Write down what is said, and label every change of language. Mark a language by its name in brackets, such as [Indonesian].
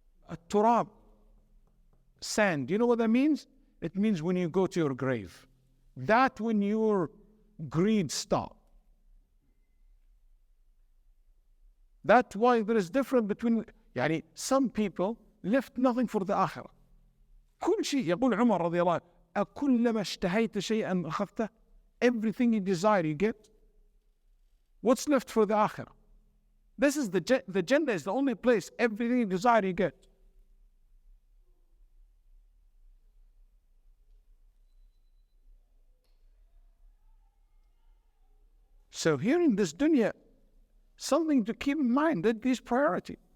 [English] A turab, sand. You know what that means? It means when you go to your grave. That when your greed stops. That's why there is difference between, some people left nothing for the akhirah. [Arabic] كل شيء يقول عمر رضي الله عنه أكلما اشتهيت شيئا أخذته. [English] Everything you desire you get. What's left for the akhirah? This is the Jannah is the only place everything you desire you get. So here in this dunya, something to keep in mind, that this priority.